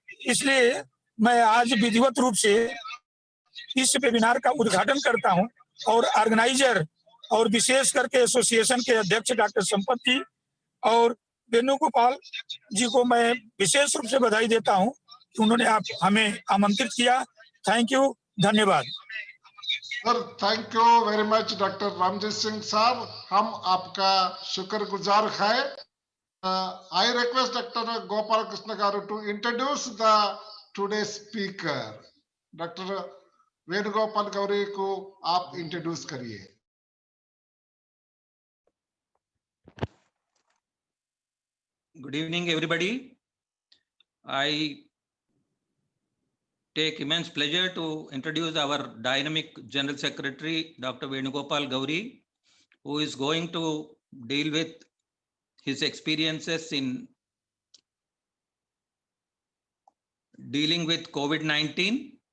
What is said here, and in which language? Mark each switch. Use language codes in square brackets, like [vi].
[hi] इसलिए मैं आज विधिवत रूप से इस वेबिनार का उद्घाटन करता हूं और ऑर्गेनाइजर और विशेष करके एसोसिएशन के अध्यक्ष डॉक्टर संपत जी और वेणुगोपाल जी को मैं विशेष रूप से बधाई देता हूं कि उन्होंने हमें आमंत्रित किया। थैंक यू, धन्यवाद। Sir, [en] thank you very much [hi] doctor Ramji Singh साहब, हम आपका शुक्रगुजार हैं। [en] I request Dr. Gopal Krishna Garu to introduce the today's speaker. Dr. [hi] Venugopal Gauri को आप इंट्रोड्यूस करिए। [en] Good evening, everybody. I take immense pleasure to introduce our dynamic General Secretary, Dr. Venugopal Gauri, who is going to deal with his experiences in dealing with COVID-19.